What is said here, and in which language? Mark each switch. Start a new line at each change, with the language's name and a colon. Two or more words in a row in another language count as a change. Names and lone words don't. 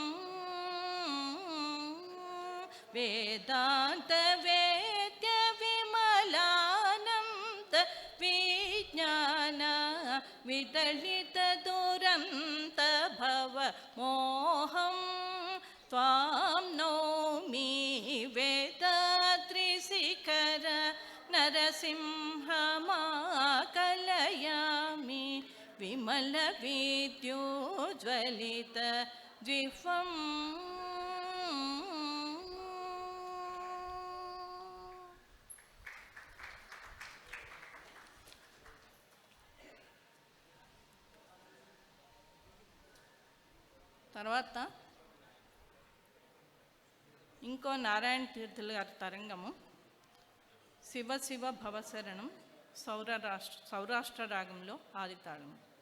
Sanskrit: वेदान्तवेद्य विमलानन्द विज्ञान विदलित दुरन्त भव मोहं त्वां नौमि वेदाद्रिशिखर नरसिंहमाकलयामि विमलविद्योज्ज्वलित जिह्वम्
Telugu: తర్వాత ఇంకో నారాయణ తీర్థుల గారి తరంగము శివ శివ భవశరణం సౌరాష్ట్ర రాగంలో ఆదితాళం.